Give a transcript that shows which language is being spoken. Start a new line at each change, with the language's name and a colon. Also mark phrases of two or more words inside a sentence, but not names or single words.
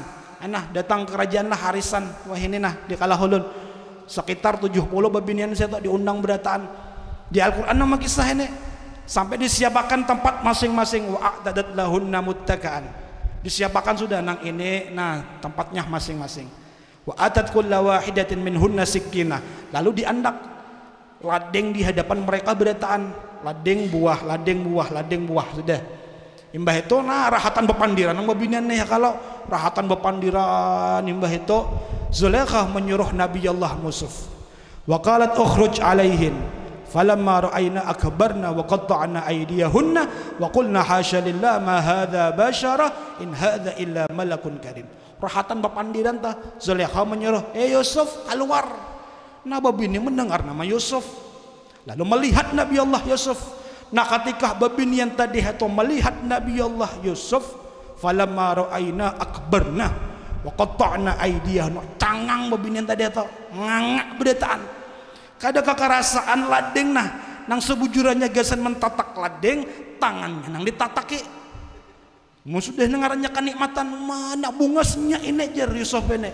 Banjar: Nah datang ke kerajaan lah arisan, wah ini nah di Kalahulun sekitar 70 babinian saya tuh diundang berataan. Di Al-Quran nama kisah ini sampai disiapkan tempat masing-masing,
Arabic: وأعتدت لهن متكأ.
Banjar: Disiapkan sudah nang ini, nah tempatnya masing-masing.
Arabic: وآتت كل واحدة منهن سكينا.
Banjar: Lalu diandak ladeng di hadapan mereka berataan, ladeng buah, ladeng buah, ladeng buah sudah. Imbah itu nah rahatan bepandiran nang babinian nih ya, kalau rahatan bepandiran imbah itu Zulaikha menyuruh Nabi Allah Yusuf.
Arabic: وقالت اخرج عليهن فلما رأينه أكبرنه وقطعن أيديهن وقلن حاش لله ما هذا بشرا إن هذا إلا ملك كريم.
Banjar: Rahatan bepandiran tah Zulaikha menyuruh, Yusuf keluar. Nah babini mendengar nama Yusuf, lalu melihat Nabi Allah Yusuf. Nah ketika babini yang tadi itu melihat Nabi Allah Yusuf,
Arabic: فلما رأينه أكبرنه وقطعن أيديهن,
Banjar: cangang babini yang tadi itu ngangak berataan. Kada kekerasaan ladeng nah nang sebujurannya gasan mentatak ladeng, tangannya nang ditataki. Sudah dengarannya kenikmatan mana bungasnya ini jar Yusuf ini.